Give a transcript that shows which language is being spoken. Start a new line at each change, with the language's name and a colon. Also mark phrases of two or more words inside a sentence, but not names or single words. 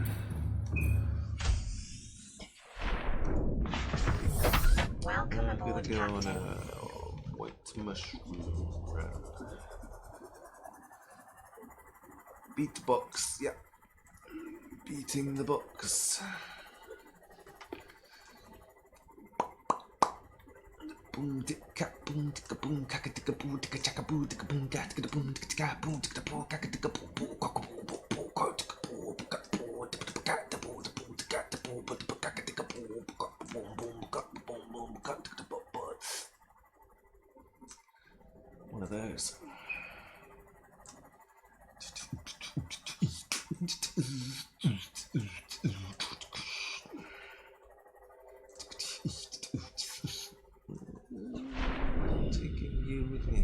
English: Welcome I'm gonna aboard, go on Captain. a white mushroom run. Beat the box, yeah. Beating the box. Boom ticka boom ticka boom kaka ticka boom ticka chaka boom ticka boom cat ticka boom ticka ticka boom ticka boom kaka ticka boom boom kaka boom boom boom kaka ticka boom kaka boom ticka kaka boom boom ticka boom boom kaka ticka boom kaka boom boom kaka boom boom kaka ticka boom boom. One of those. Taking you with me.